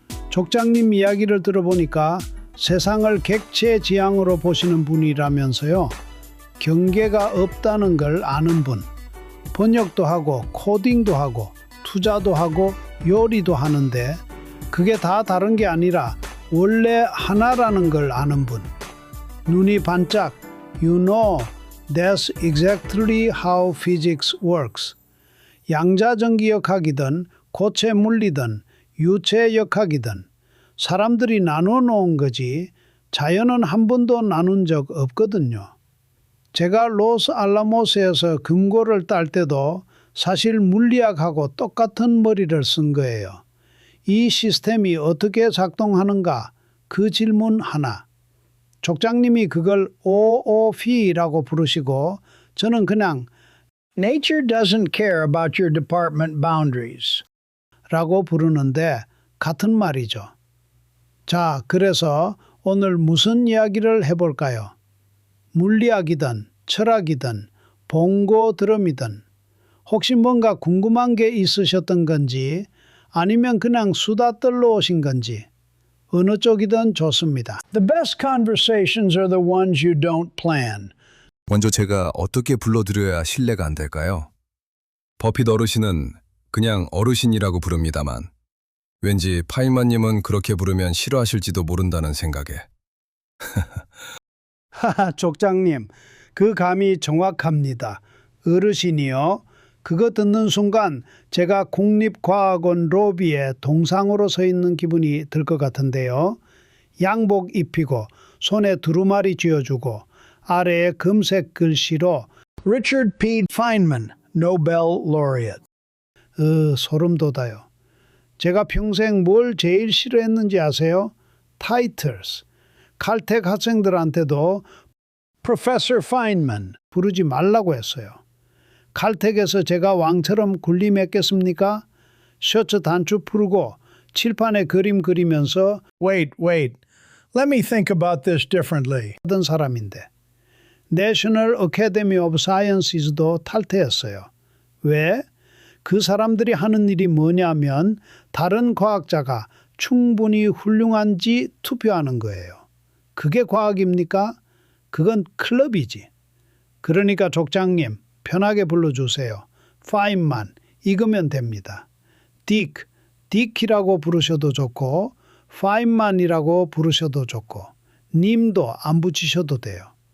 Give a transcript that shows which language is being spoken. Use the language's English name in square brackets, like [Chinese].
[Korean] 족장님 이야기를 들어보니까 세상을 객체지향으로 보시는 분이라면서요. 경계가 없다는 걸 아는 분. 번역도 하고 코딩도 하고 투자도 하고 요리도 하는데 그게 다 다른 게 아니라 원래 하나라는 걸 아는 분. 눈이 반짝. [English] You know, that's exactly how physics works. [Korean] 양자전기역학이든 고체 물리든 유체역학이든 사람들이 나눠 놓은 거지 자연은 한 번도 나눈 적 없거든요. 제가 로스알라모스에서 금고를 딸 때도 사실 물리학하고 똑같은 머리를 쓴 거예요. 이 시스템이 어떻게 작동하는가? 그 질문 하나. 족장님이 그걸 OOP라고 부르시고 저는 그냥 [English] Nature doesn't care about your department boundaries [Korean] 라고 부르는데 같은 말이죠. 자, 그래서 오늘 무슨 이야기를 해볼까요? 물리학이든 철학이든 봉고 드럼이든 혹시 뭔가 궁금한 게 있으셨던 건지 아니면 그냥 수다 떨러 오신 건지 어느 쪽이든 좋습니다. [English] The best conversations are the ones you don't plan. [Korean] 먼저 제가 어떻게 불러드려야 신뢰가 안 될까요? 버핏 어르신은 그냥 어르신이라고 부릅니다만 왠지 파이만님은 그렇게 부르면 싫어하실지도 모른다는 생각에. 하하, 족장님, 그 감이 정확합니다. 어르신이요. 그거 듣는 순간 제가 국립과학원 로비에 동상으로 서 있는 기분이 들 것 같은데요. 양복 입히고 손에 두루마리 쥐어주고 아래에 금색 글씨로 Richard P. Feynman, [English] Nobel Laureate. [Korean] 소름 돋아요. 제가 평생 뭘 제일 싫어했는지 아세요? [English] Titles. [Korean] 칼텍 학생들한테도 Professor Feynman 부르지 말라고 했어요. 칼텍에서 제가 왕처럼 군림했겠습니까? 셔츠 단추 풀고 칠판에 그림 그리면서 [English] Wait, let me think about this differently [Korean] 하던 사람인데 National Academy of Sciences도 탈퇴했어요. 왜? 그 사람들이 하는 일이 뭐냐면 다른 과학자가 충분히 훌륭한지 투표하는 거예요. 그게 과학입니까? 그건 클럽이지. 그러니까 족장님 편하게 불러주세요. 파인만 이거면 됩니다. 딕이라고 부르셔도 좋고 파인만이라고 부르셔도 좋고 님도 안 붙이셔도 돼요.